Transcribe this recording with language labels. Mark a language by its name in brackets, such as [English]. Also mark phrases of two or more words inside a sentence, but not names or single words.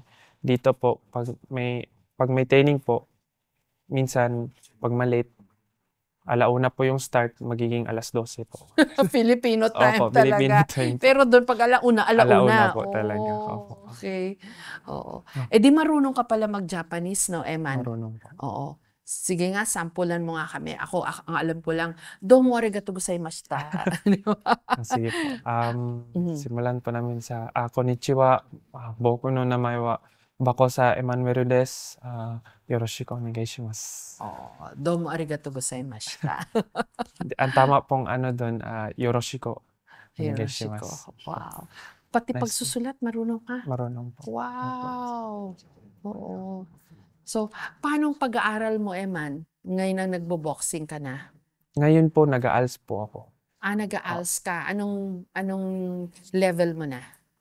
[Filipino] Dito po, pag may training po, minsan, pag ma-late, 1:00 po yung start, magiging 12:00 po. Filipino time Opo, Filipino talaga. time po. Pero doon pag alauna, 1:00 alauna. po talaga. Opo. Oh, okay. Oo. Ah, Eh di marunong ka pala mag-Japanese, no, Eman? marunong po. Oo. Sige nga, sampulan mo nga kami. Ang alam ko lang, [Japanese] どうもありがとうございました. [Filipino] Di ba? Sige po. Mhm. Simulan po namin sa, [Japanese] こんにちは、僕の名前はBako sa Emmanuelです、よろしくお願いします. [Filipino] Oo. [Japanese] どうもありがとうございました. [Filipino] Ang tama pong ano dun, [Japanese] よろしく Hiroshiko. お願いします. [Filipino] Wow. Pati Nice po. pagsusulat, marunong ka? Marunong po. Opo. Wow. Oo. So, paano ang pag-aaral mo, Eman? Ngayon na nagbo-boxing ka na. Ngayon po nag-a-ALS po ako. O Nag-a-ALS ka. Anong level mo na?